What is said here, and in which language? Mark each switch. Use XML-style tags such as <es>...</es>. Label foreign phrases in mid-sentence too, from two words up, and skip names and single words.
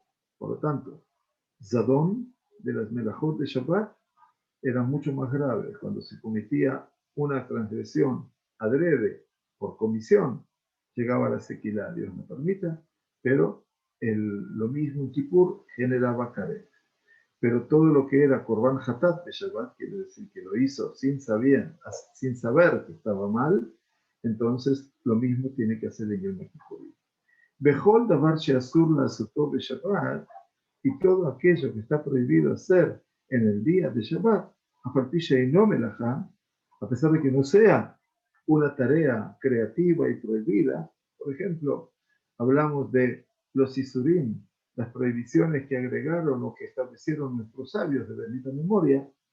<es>Por lo tanto, Zadón de las Melajot de Shabbat era mucho más grave cuando se cometía una transgresión adrede por comisión, llegaba a la sequilá, Dios me permita, pero lo mismo en Kippur generaba caret. Pero todo lo que era</es> <he>קרבן חטאת</he> <es>de Shabbat, quiere decir que lo hizo sin saber que estaba mal, entonces lo mismo tiene que hacer el Yom Kippur.</es> <he>בכל דבר שאסור לעשותו בשבת,</he> <es>y todo aquello que está prohibido hacer en el día de Shabbat, a partir de no melajá, a pesar de que no sea una tarea creativa y prohibida. Por ejemplo, hablamos de los isurim, las prohibiciones que agregaron o que establecieron nuestros sabios de bendita memoria.</es>